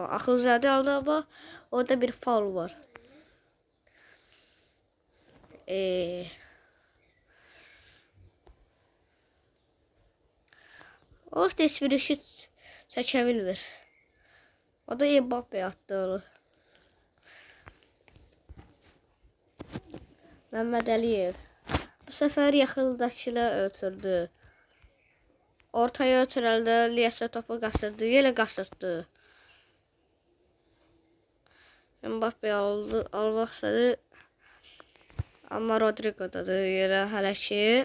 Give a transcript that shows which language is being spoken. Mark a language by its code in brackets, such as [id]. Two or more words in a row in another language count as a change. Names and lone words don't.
[az] Axunzadə aldı ama orada bir faul var. Orada heç bir şut çəkə bilmir. O da Mbappe attı onu. Mehmet Aliyev. Bu sefer yaxındakılar ötürdü. Ortaya ötürəndə Liesa topu qaçırdı. Yenə qaçırdı. Mbappe almaq istədi. Amma Rodrigo'dadır yerə hələ ki.